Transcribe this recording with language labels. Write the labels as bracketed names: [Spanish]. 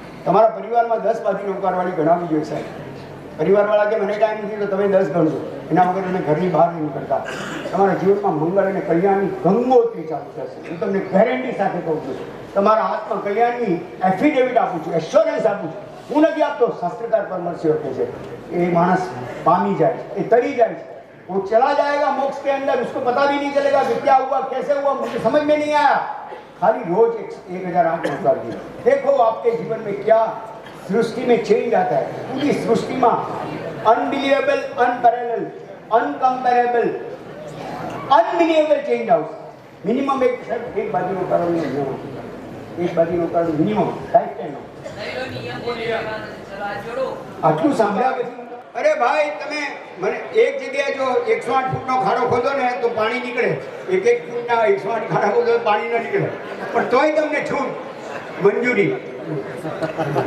[Gujarati] તમારા પરિવારમાં 10 બાજુ નૌકારવાળી ગણાવવી જોઈએ સાહેબ. પરિવારવાળા કે મને ટાઈમ નથી તો તમે 10 ગણજો. એના વગર તમે ઘરની બહાર નહીં નીકળતા. તમારા જીવનમાં મંગળ અને કલ્યાણની ગંગોત્રી ચાલુ થશે. હું તમને ગેરંટી સાથે કહું છું. તમારા હાથમાં કલ્યાણની એફિડેવિટ આપું છું, એશ્યોરન્સ આપું છું. હું નથી આપતો, શાસ્ત્રકાર પરમર્શિઓ કહે છે એ માણસ પામી જાય, એ તરી જાય છે, [Hindi] वो चला जाएगा मोक्ष के अंदर, उसको पता भी नहीं चलेगा कि क्या हुआ, कैसे हुआ, मुझे समझ में नहीं आया. खाली रोज 1008 नौकार की देखो, आपके जीवन में क्या सृष्टि में चेंज आता है. पूरी सृष्टि में unbelievable, unparalleled, uncomparable, unbelievable change out. Minimum एक बाजू नौकार, एक बाजू नौकार मिनिमम लाइफ टाइम. [Gujarati] આટલું સાંભળ્યા પછી અરે ભાઈ તમે મને એક જગ્યાએ જો 108 ફૂટનો ખાડો ખોદો ને તો પાણી નીકળે, એક ફૂટના 108 ખાડા ખોદો તો પાણી ન નીકળે, પણ તોય તમને છૂટ મંજૂરી.